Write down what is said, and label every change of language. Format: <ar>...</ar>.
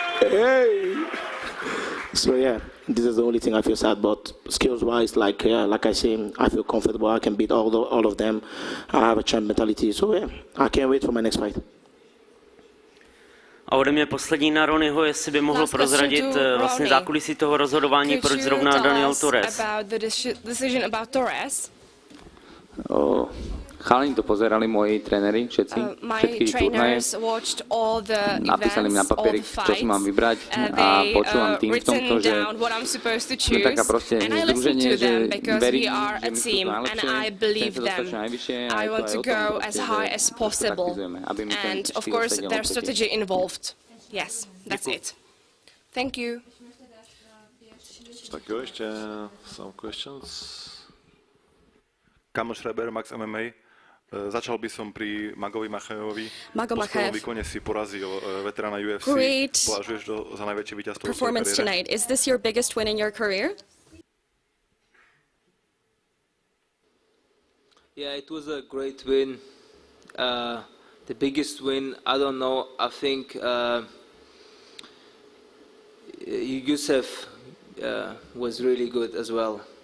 <en>Hey. So yeah, this is the only thing I feel sad about. Skills-wise, like I say, I feel comfortable. I can beat all of them. I have a champ mentality. So yeah, I can't wait for my next fight.</en> <cs>A ode mě poslední na Ronnieho, jestli by mohl prozradit vlastně zákulisí toho rozhodování, proč zrovna Daniel Torres.</cs> <en>About the decision about Torres? Oh,</en> <sk>Chalani to pozerali, moji tréneri, všetci, všetky turnaje. Napísali mi na papieri, čo si mám vybrať a počúvam tým v tomto, že sme taká proste združenie, že verím, že my sú najlepšie, chcem sa dostať čo najvyššie a je to aj o tom proste, že to taktizujeme, aby mi ten štýl sedel opäť.</sk> <en>Yes, that's it. Thank you.</en> <cs>Tak jo, ještě</cs> <en>some questions.</en> <sk>Kamil Schreiber, Max MMA. Začal by som pri Magovi Machajevovi. Mago Machajev. Po výkone si porazil veterána UFC.</sk> <en>Great</en> <sk>Považuješ to za najväčšie víťazstvo v svojej</sk> <en>performance</en> <sk>kariére?</sk> <en>Is this your biggest win in your career? Yeah, it was a great win. The biggest win, I don't know, I think Yusuf was really good as well.</en>